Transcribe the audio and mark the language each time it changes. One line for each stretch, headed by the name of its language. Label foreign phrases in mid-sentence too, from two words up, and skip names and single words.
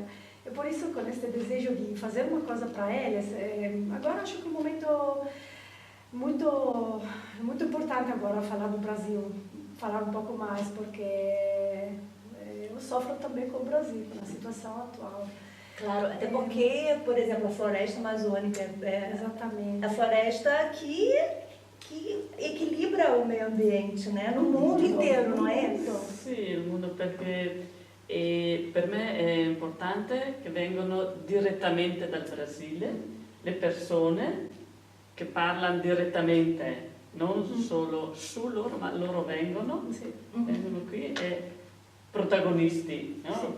Portuguese: E por isso, com este desejo de fazer uma coisa para eles, agora acho que é um momento muito importante agora falar do Brasil, falar um pouco mais, porque eu sofro também com o Brasil, com a situação atual. Claro, até porque, por exemplo, a floresta amazônica Exatamente. a floresta que equilibra o meio ambiente, né? No mundo inteiro, não é?
Italian: Sì, il mondo, perché per me è importante che vengano direttamente dal Brasile le persone che parlano direttamente, non solo su loro, ma loro vengono qui e protagonisti, no?